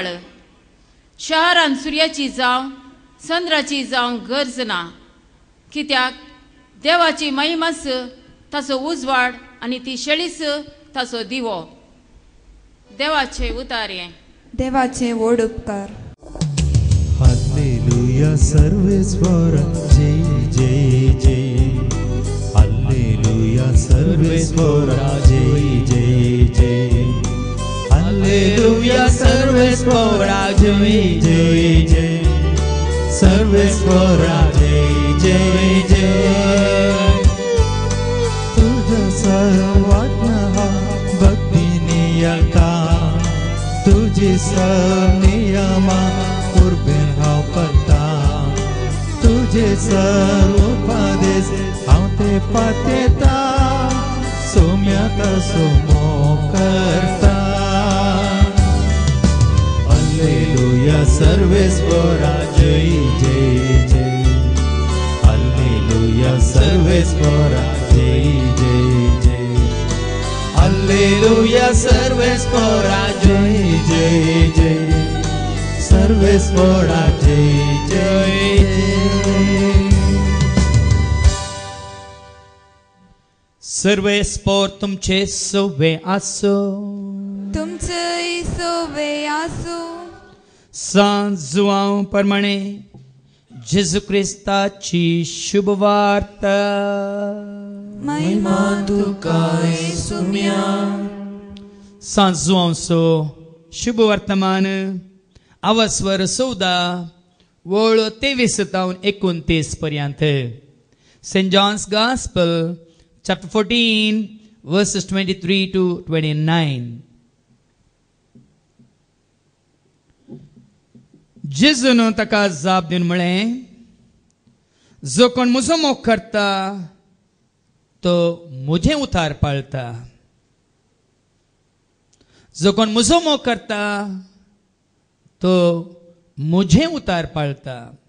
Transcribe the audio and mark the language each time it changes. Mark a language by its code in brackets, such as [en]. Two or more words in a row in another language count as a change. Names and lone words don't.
[kok] शहरान सुर्याची जावं चंद्राची जावं गरज ना, कित्याक देवाची महिमास ताचो उजवाड आनी ती शेळीस ताचो दिवो. देवाचे उतारे. देवाचे व्हड उपकार. हल्लेलुया सर्वेश्वर जय जय जय. हल्लेलुया सर्वेश्वर जय जय जय. हल्लेलुया सर्वेश्वर जय जय जय. सर्वेश्वर जय जय जय. तुझ सर्वात्मा भक्तीने यता, तुझी नियमा पूर्वे हांव करता. तुझे सर्व उपदेश हांव ते पातेता, सोम्याक सोमो करता. हल्लेलुया सर्वेश्वरा जय जय जय. हल्लेलुया सर्वेश्वरा जय जय जय. हल्लेलुया सर्वेश्वरा जय जय जय. सर्वेश्वरा जय जय जय. सर्वेस्पोर तुमचे सोवे आसो. तुमचेय सोवे आसूं. सांजुआं प्रमाणे जेजू क्रिस्ताची शुभ वार्ता. महिमा तुका येसुम्या. सांजुआंचो शुभ वर्तमान अवस्वर 14 ओळ 23 ते 29 पर्यंत. [en] Saint John's Gospel chapter 14 verses 23 to 29. [kok] जेजून ताका जाप दिवन म्हळें, जो कोण म्हजो मोग करता तो म्हजें उतार पाळटा. जो कोण म्हजो मोग करता तो म्हजें उतार पाळटा.